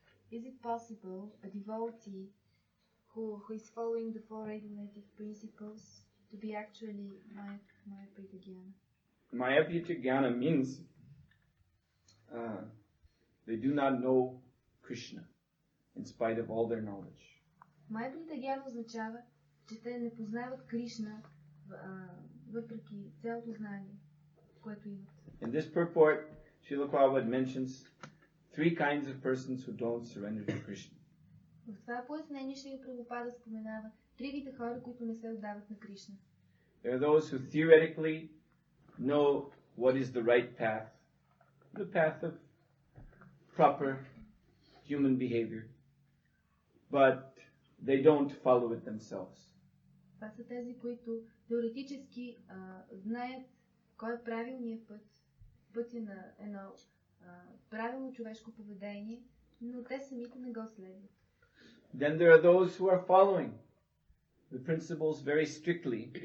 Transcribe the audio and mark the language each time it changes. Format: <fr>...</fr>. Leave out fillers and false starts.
<en>Is it possible a devotee who is following the four regulative principles to be actually Maya Pritagyana? Maya Pritagyana means they do not know Krishna in spite of all their knowledge.</en> <bg>Maya Pritagyana означава, че те не познават Кришна въпреки цялото знание, което имат.</bg> <en>In this purport, Srila Prabhupada mentions three kinds of persons who don't surrender to Krishna.</en> <bg>В това пояснение Шрила Прабхупада споменава три вида хора, които не се отдават на Кришна.</bg> <en>There are those who theoretically know what is the right path, the path of proper human behavior, but they don't follow it themselves.</en> <bg>Това са тези, които теоретически знаят кой е правилният път, пътя на едно правилно човешко поведение, но те самите не го следват.</bg> <en>Then there are those who are following the principles very strictly.</en>